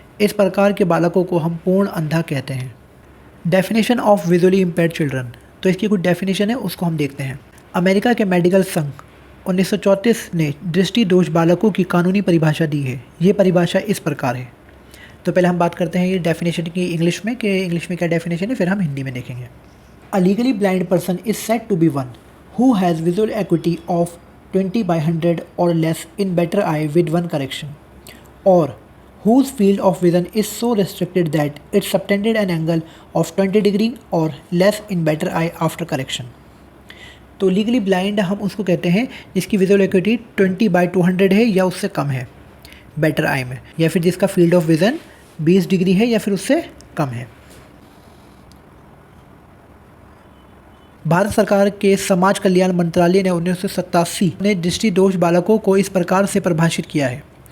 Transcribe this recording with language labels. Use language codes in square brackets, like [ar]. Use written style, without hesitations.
[hi] इस प्रकार के बालकों को हम पूर्ण अंधा कहते हैं। [en] definition of visually impaired children, [hi] तो इसकी कुछ डेफिनेशन है, उसको हम देखते हैं। अमेरिका के मेडिकल संघ 1934 ने दृष्टि दोष बालकों की कानूनी परिभाषा दी है। ये परिभाषा इस प्रकार है। तो पहले हम बात करते हैं ये डेफिनेशन की इंग्लिश में, कि इंग्लिश में क्या डेफिनेशन है, फिर हम हिंदी में देखेंगे। [en] A legally blind person is said to be one who has visual acuity of 20/100 or less in better eye with one correction, or whose field of vision is so restricted that it subtended an angle of 20 degree or less in better eye after correction। [hi] तो legally blind हम उसको कहते हैं जिसकी visual acuity 20/200 है या उससे कम है बेटर आई में, या फिर जिसका फील्ड ऑफ विज़न 20 डिग्री है या फिर उससे कम है। भारत सरकार के समाज कल्याण मंत्रालय ने 1987 ने दृष्टि दोष बालकों को इस प्रकार से परिभाषित किया है।